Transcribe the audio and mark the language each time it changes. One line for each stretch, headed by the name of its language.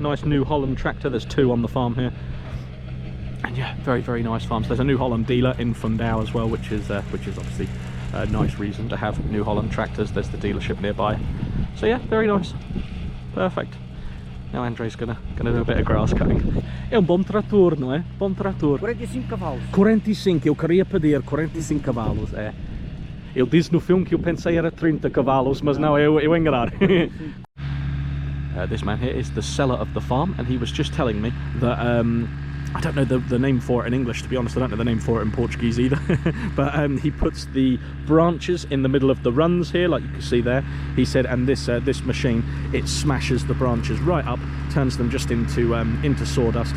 English: Nice New Holland tractor. There's two on the farm here. And yeah, very nice farms. There's a New Holland dealer in Fundao as well, which is obviously a nice reason to have New Holland tractors. There's the dealership nearby. So yeah, very nice. Perfect. Now Andre's gonna do a bit of grass cutting.
Portuguese: È un bom trator, não é? Bom trator. 45 cavalos. 45, eu queria pedir 45 cavalos, é. Eu disse no filme que eu pensei era 30 cavalos, mas não, eu enganar.
English: This man here is the seller of the farm, and he was just telling me that I don't know the name for it in English, to be honest. I don't know the name for it in Portuguese either. But he puts the branches in the middle of the runs here, like you can see there. He said, and this machine, it smashes the branches right up, turns them just into sawdust.